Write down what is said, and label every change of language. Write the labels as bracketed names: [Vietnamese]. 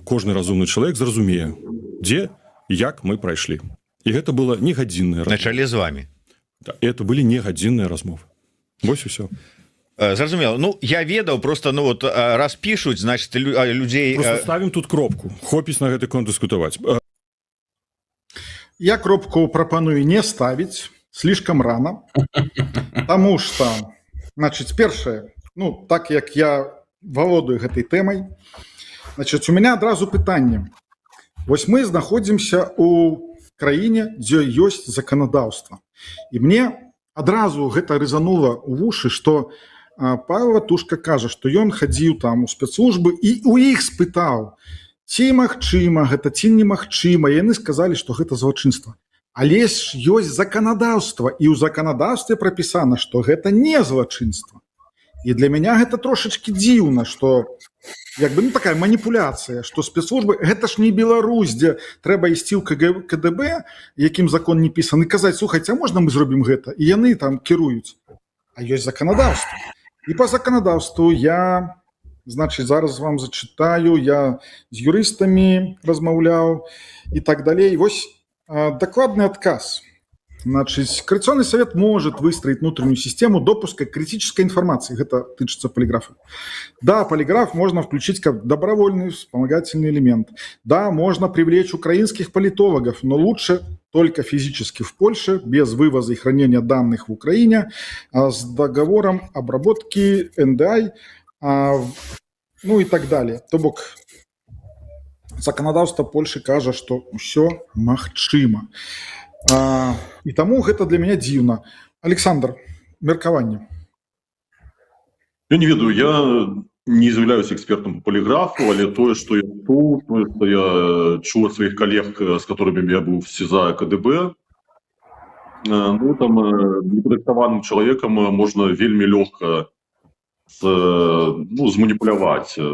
[Belarusian] Кожны разумны чалавек зразумее, дзе і як мы прайшлі. І гэта была негадзінная размова. На чале з вамі. Да, это былі негадзінныя размовы. Вось усё. [Russian] Зразумела. Ну я ведаў просто, ну вот раз пишуць, значит людей [Belarusian] Просто ставім тут кропку, хопіць на гэты конт дыскутаваць. Я кропку прапаную [Russian] не ставить, слишком рано, потому что, [Belarusian] значит, першае, ну, так як я володаю гэтай тэмай, значит, у меня адразу пытанне. Вось мы знаходзімся у краіне, дзе ёсць заканадаўства. І мне адразу гэта рызанула ў вушы, што Павел Ватушка кажа, што ён хадзіў там у спецслужбы і у іх спытаў, ці магчыма гэта, ці немагчыма. Яны сказалі, што гэта злачынства. Але ж ёсць заканадаўства, і ў заканадаўстве прапісана, што гэта не злачынства. І для мяне гэта трошачкі дзіўна, што як бы, ну, такая маніпуляцыя, што спецслужбы, гэта ж не Беларусь, дзе трэба ісці ў КДБ, якім закон не пісаны, казаць, слухайце, а можна мы зробім гэта? І яны там кіруюць. А ёсць заканадаўства. І по заканадаўству я, значит, зараз вам зачитаю, я з юрыстамі размаўляў і так далей. [Russian] Вось докладный отказ. Значит, Координационный совет может выстроить внутреннюю систему допуска критической информации. Это тычется полиграфа. Да, полиграф можно включить как добровольный вспомогательный элемент. Да, можно привлечь украинских политологов, но лучше только физически в Польше, без вывоза и хранения данных в Украине, с договором обработки NDI, ну и так далее. [Belarusian] То бок, законодаўства Польши кажа, што ўсё магчыма. І таму гэта для мяне дзіўна. Александр, меркаванне. Я не ведаю, я не з'яўляюся экспертам по полиграфу, але тое, што я чуў, тое, што я чуў ад сваіх калег, з которыми я быў в СІЗА КДБ, ну там непадрыхтаваным чалавекам можна вельмі лёгка зманіпуляваць.